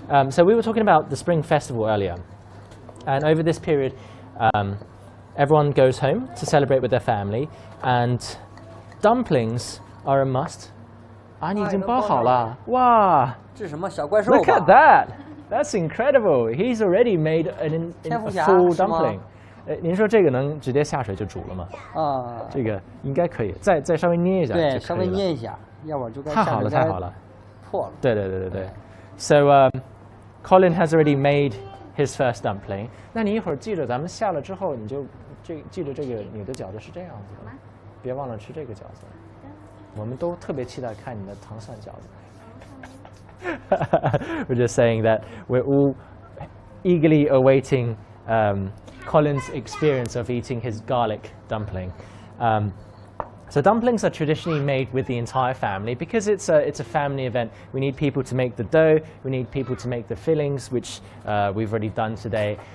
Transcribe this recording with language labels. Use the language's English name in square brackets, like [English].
[English] So we were talking about the Spring Festival earlier, and over this period, everyone goes home to celebrate with their family, and dumplings are a must. [Chinese] 啊，你已经包好了，哇！这是什么小怪兽吧 [English] Look at that! That's incredible. He's already made a full dumpling. [Chinese] 您说这个能直接下水就煮了吗？啊，这个应该可以，再稍微捏一下。对，稍微捏一下，要不然就该太好了，太好了，破了。对。 [English] So Colin has already made his first dumpling. [Chinese] 那你一会儿记着，咱们下了之后，你就记着这个你的饺子是这样子的，别忘了吃这个饺子。我们都特别期待看你的糖蒜饺子。 [English] We're just saying that we're all eagerly awaiting Colin's experience of eating his garlic dumpling. So dumplings are traditionally made with the entire family because it's a family event. We need people to make the dough. We need people to make the fillings, which we've already done today.